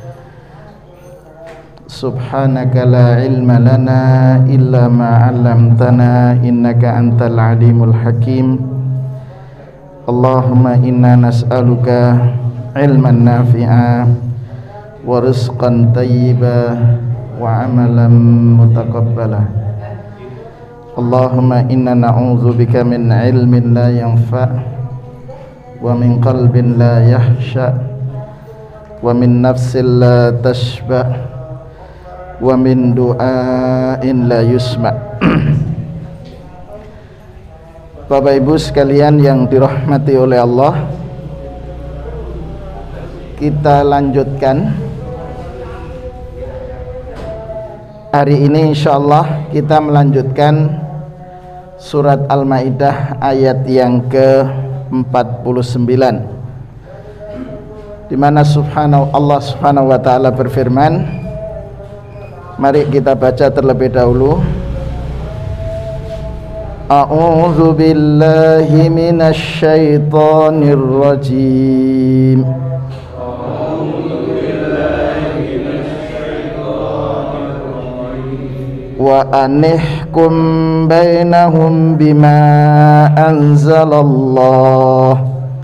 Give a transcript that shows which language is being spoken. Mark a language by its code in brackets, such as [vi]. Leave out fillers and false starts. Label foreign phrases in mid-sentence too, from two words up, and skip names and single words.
[ar] سبحانك لا علم لنا إلا ما علمتنا إنك أنت العليم الحكيم. اللهم إنا نسألك علما نافعا ورزقا طيبا وعملا متقبلا. اللهم إنا نعوذ بك من علم لا ينفع ومن قلب لا يخشع ومن نفس لا تشبع ومن دعاء لا يسمع'. [id] Bapak Ibu sekalian yang dirahmati oleh Allah, kita lanjutkan. Hari ini insyaallah kita melanjutkan surat Al-Maidah ayat yang ke-49, di mana [ar] الله سبحانه وتعالى [id] berfirman. Mari kita baca terlebih dahulu. [ar] أعوذ بالله من الشيطان الرجيم. وأن احكم بينهم بما أنزل الله.